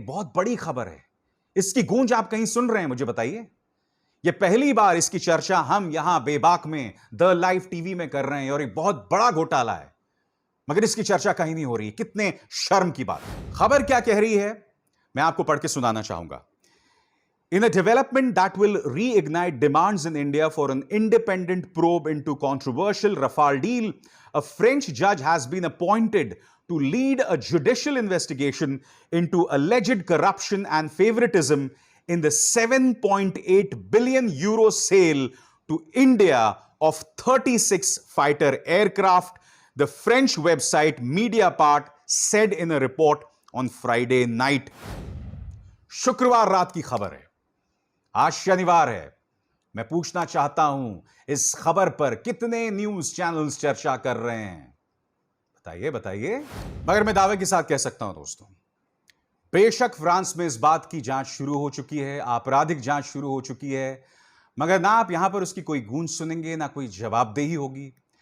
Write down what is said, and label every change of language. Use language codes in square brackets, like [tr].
[hi] एक बहुत बड़ी खबर है, इसकी गूंज आप कहीं सुन रहे हैं? मुझे बताइए। यह पहली बार इसकी चर्चा हम यहां बेबाक में द लाइव टीवी में कर रहे हैं, और एक बहुत बड़ा घोटाला है, मगर इसकी चर्चा कहीं नहीं हो रही। कितने शर्म की बात। खबर क्या कह रही है, मैं आपको पढ़ के सुनाना चाहूंगा। [en] In a development that will reignite demands in India for an independent probe into controversial Rafale deal, a French judge has been appointed to lead a judicial investigation into alleged corruption and favoritism in the 7.8 billion euro sale to India of 36 fighter aircraft, the French website Mediapart said in a report on Friday night. [hi] शुक्रवार रात की खबर है, आज शनिवार है। मैं पूछना चाहता हूं, इस खबर पर कितने न्यूज चैनल्स चर्चा कर रहे हैं? बताइए बताइए। मगर मैं दावे के साथ कह सकता हूं दोस्तों, बेशक फ्रांस में इस बात की जांच शुरू हो चुकी है, आपराधिक जांच शुरू हो चुकी है, मगर ना आप यहां पर उसकी कोई गूंज सुनेंगे, ना कोई जवाबदेही होगी।